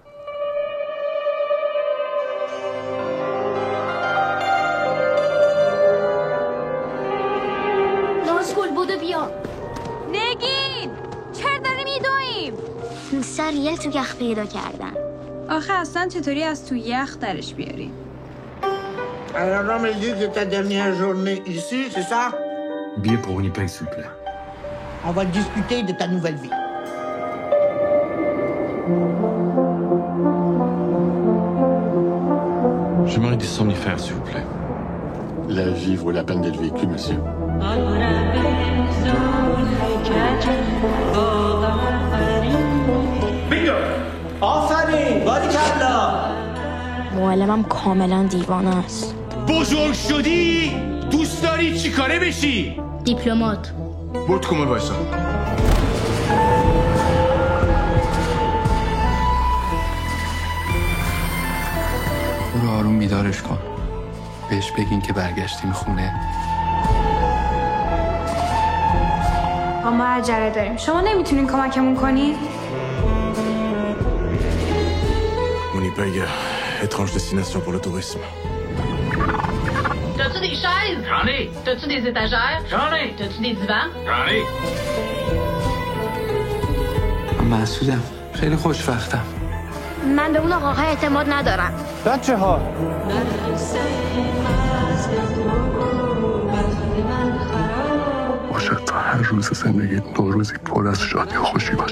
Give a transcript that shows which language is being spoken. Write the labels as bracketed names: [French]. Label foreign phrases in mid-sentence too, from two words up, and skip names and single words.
[Persian] نازگل بودو بیا. نگین چرا داریم میدویم؟ سر یه تو یخ پیدا کردن. آخه اصلا چطوری از تو یخ درش بیاریم؟ [French] Alors, on me dit que ta dernière journée ici, c'est ça? Billet pour Winnipeg, s'il vous plaît. On va discuter de ta nouvelle vie. J'aimerais des somnifères, s'il vous plaît. La vie vaut la peine d'être vécue, monsieur. Bingo! [Persian] آفرین! باریکلا! معلمم کاملا دیوانه است. بزرگ شدی؟ دوست داری چی کاره بشی؟ دیپلمات. برو کمد وایسا. برو آروم بیدارش کن. بهش بگین که برگشتیم خونه. ما عجله داریم. شما نمیتونین کمکمون کنین؟ [French] Winnipeg, étrange destination pour le tourisme. T'as-tu des chaises? J'en ai. T'as-tu des étagères? J'en ai. T'as-tu des divans? J'en ai. [Persian] من مسعودم. خیلی خوشوقتم. من به اون آقاها اعتماد ندارم. بچه ها باشد تا هر روز زندگی نوروزی پر از شادی و خوشی باشه.